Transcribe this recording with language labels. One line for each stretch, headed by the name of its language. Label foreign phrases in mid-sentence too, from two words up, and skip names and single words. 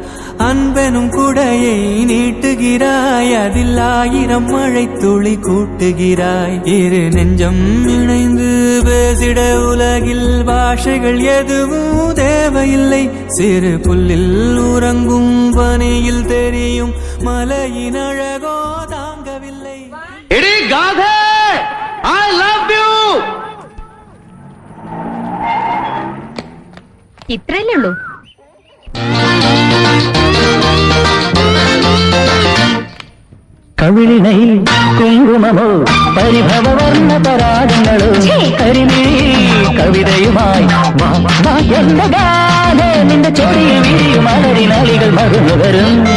Tamil: அன்பெனும் குடையை நீட்டுகிறாய் அதில் 1000 மழை துளி கூட்டுகிறாய் இரு நெஞ்சம் இணைந்து பேசிட உலகில் பாஷைகள் எதுவும் தேவையில்லை சிறு புல்லில் உறங்கும் பனியில் தெரியும் மலையின் அழகோ தாங்கவில்லை
Malayalam: എടി ഗാഥേ
English: I love you
Malayalam: ഇത്രയല്ലേ ഉള്ളൂ കവിളിണൈ കുങ്കുമമോ പരിഭവവർണ്ണ പരാഗങ്ങളോ കരിമീ കവിതയുമായി എന്റെ ഗാഥേ നിന്റെ ചൊടിയിൽ വിരിയും അലരിനാളികൾ മറന്നു വരും